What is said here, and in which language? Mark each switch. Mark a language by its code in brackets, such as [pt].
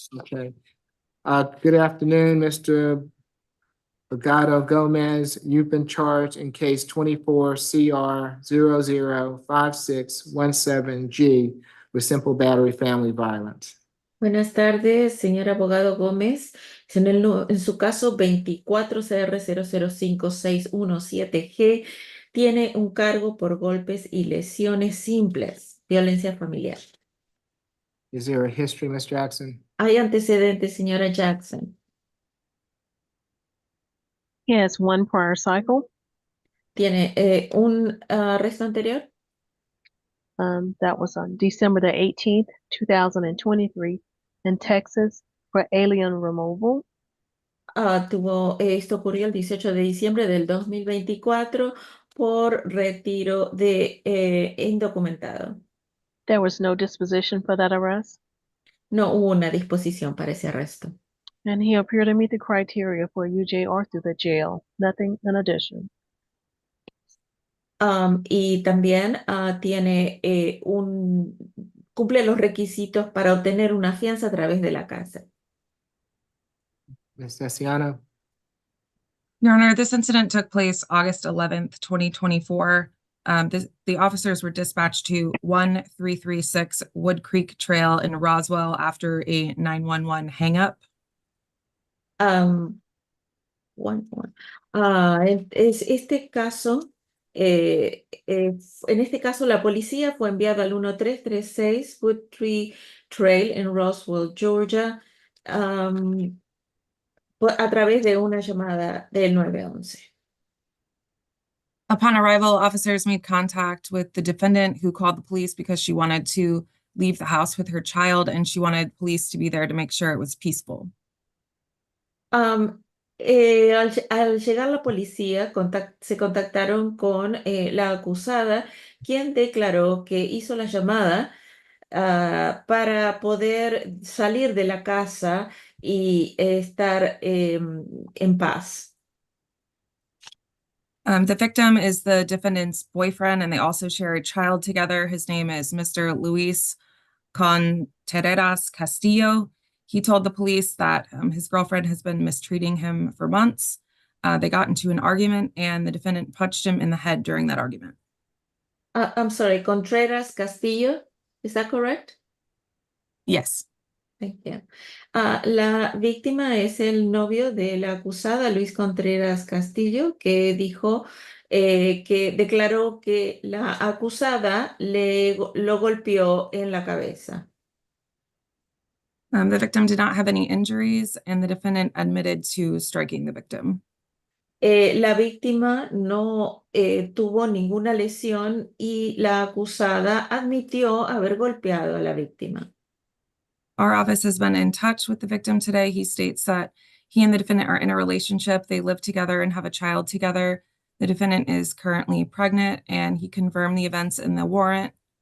[en] Okay. Good afternoon, Mr. Brigado Gomez. You've been charged in case 24 CR 005617G with simple battery family violence. [es] Buenas tardes, señor abogado Gómez. En su caso 24CR005617G tiene un cargo por golpes y lesiones simples, violencia familiar. [en] Is there a history, Ms. Jackson? [es] Hay antecedentes, señora Jackson. [en] He has 1 prior cycle. [es] Tiene un arresto anterior. [en] That was on December the 18th, 2023 in Texas for alien removal. [es] Esto ocurrió el 18 de diciembre del 2024 por retiro de indocumentado. [en] There was no disposition for that arrest, [es] No hubo una disposición para ese arresto. [en] and he appeared to meet the criteria for UJ or through the jail. Nothing in addition. [es] Y también tiene cumple los requisitos para obtener una fianza a través de la cárcel. [en] Ms. Tessiano. Your Honor, this incident took place August 11th, 2024. The officers were dispatched to 1336 Wood Creek Trail in Roswell after a 911 hangup. [es] Este caso, en este caso la policía fue enviada al 1336 Woodtree Trail en Roswell, Georgia, a través de una llamada del 911. [en] Upon arrival, officers made contact with the defendant who called the police because she wanted to leave the house with her child and she wanted police to be there to make sure it was peaceful. [es] Al llegar la policía, se contactaron con la acusada, quien declaró que hizo la llamada para poder salir de la casa y estar en paz. [en] The victim is the defendant's boyfriend, and they also share a child together. His name is Mr. Luis Contreras Castillo. He told the police that his girlfriend has been mistreating him for months. They got into an argument, and the defendant punched him in the head during that argument. I'm sorry, Contreras Castillo, is that correct? Yes. Thank you. [es] La víctima es el novio de la acusada, Luis Contreras Castillo, que dijo que declaró que la acusada lo golpeó en la cabeza. [en] The victim did not have any injuries, and the defendant admitted to striking the victim. [es] La víctima no tuvo ninguna lesión y la acusada admitió haber golpeado a la víctima. [en] Our office has been in touch with the victim today. He states that he and the defendant are in a relationship. They live together and have a child together. The defendant is currently pregnant, and he confirmed the events in the warrant.